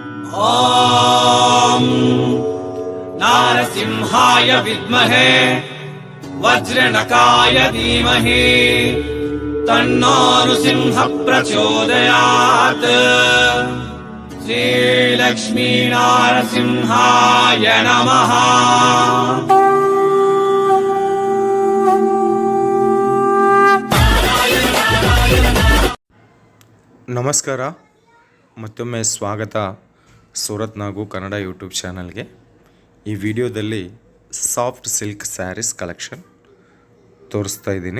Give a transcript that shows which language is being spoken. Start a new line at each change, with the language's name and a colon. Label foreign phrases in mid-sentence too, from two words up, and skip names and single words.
Sanskrit: ॐ नारसिंहाय विद्महे वज्रनकाय धीमहि तन्नो नृसिंह प्रचोदयात्। श्रीलक्ष्मीनारसिंहाय नमः।
Kannada: ನಮಸ್ಕಾರ, ಮತ್ತೊಮ್ಮೆ ಸ್ವಾಗತ ಸೂರತ್ ನಾಗು ಕನ್ನಡ ಯೂಟ್ಯೂಬ್ ಚಾನಲ್ಗೆ. ಈ ವಿಡಿಯೋದಲ್ಲಿ
English: soft silk sarees collection
Kannada: ತೋರಿಸ್ತಾ ಇದ್ದೀನಿ.